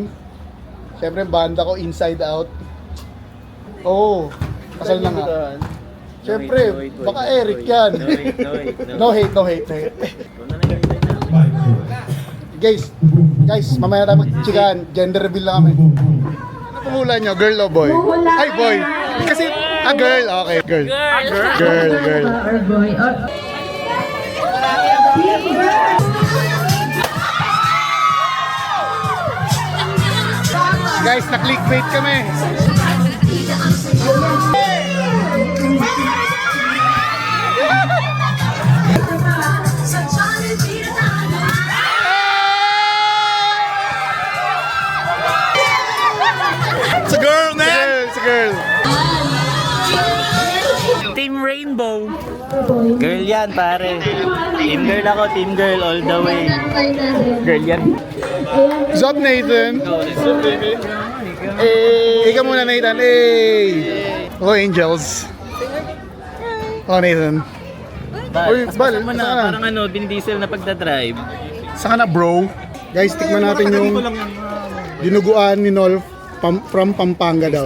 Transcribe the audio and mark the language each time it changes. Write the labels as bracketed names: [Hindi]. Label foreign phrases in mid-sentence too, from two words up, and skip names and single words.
[Filipino] Siyempre, banda ko Inside Out. Oh, kasal na nga. Siyempre, baka Eric yan. [English] No hate. No hate. [Filipino] Guys, mamaya tayo mag-chikan. Gender reveal lang kami. Ano pumula nyo? Girl o boy? Ay, boy. [English] Kasi, girl. Okay, girl. Girl. Or boy. Or... [Filipino] Guys, na-clickbait kami. [English] It's a girl, man! It's a girl. Team Rainbow. [Filipino] Girl yan, pare. [English] Team girl [Filipino] ako, [English] team girl all the way. [Filipino] Girl yan. [English] What's up, [Filipino] Nathan? Hey, ikaw muna, Nathan. [English] Hey. Hello, Angels. Hello, Nathan. [Filipino] Uy, Bal, Paspasan mo na, saan ka na? parang ano, Vin Diesel na pagdadrive. Saan ka na, bro? Guys, tikman natin yung dinuguan ni Nolf from Pampanga daw.